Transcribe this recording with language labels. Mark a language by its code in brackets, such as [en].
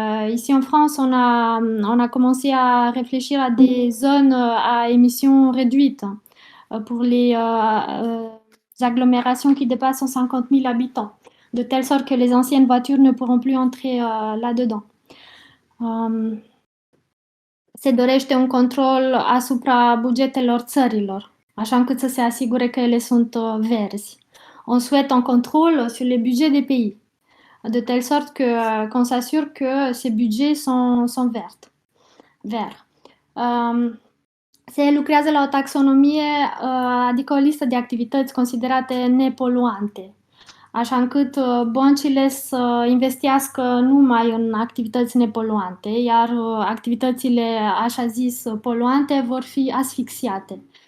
[fr] Ici en France, on a commencé à réfléchir à des zones à émissions réduites pour les agglomérations qui dépassent 150 000 habitants, de telle sorte que les anciennes voitures ne pourront plus entrer là-dedans. [ro] Se dorește un control asupra bugetelor țărilor, așa încât să se asigure că ele sunt verzi. [fr] On souhaite un contrôle sur les budgets des pays, de telle sorte qu'on s'assure que ces budgets sont verts. [ro] Se lucrează la o taxonomie, adică o listă de activități considerate nepoluante, așa încât băncile să investească numai în activități nepoluante, iar activitățile așa zis poluante vor fi asfixiate.